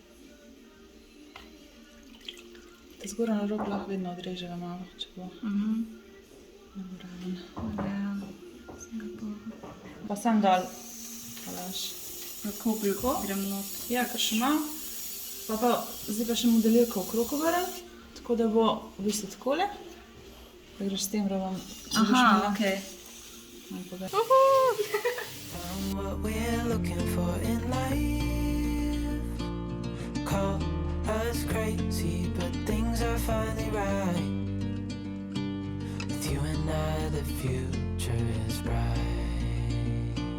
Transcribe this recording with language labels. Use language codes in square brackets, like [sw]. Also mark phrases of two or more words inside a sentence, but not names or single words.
[sl] Ta zgoraj na rob lahko vedno odreževa malo, če bo naraven. Ja, sem ga pa... Pa sam dol. Halaš. Kako grem not. Ja, kar še malo. Pa zdaj pa še modelirko okrog obrn, tako da bo v bistvu takole. Da greš s tem robom. Aha, ok. [en] Found what we're looking for in life. Call us crazy, but things are finally right. With you and I, the future is bright.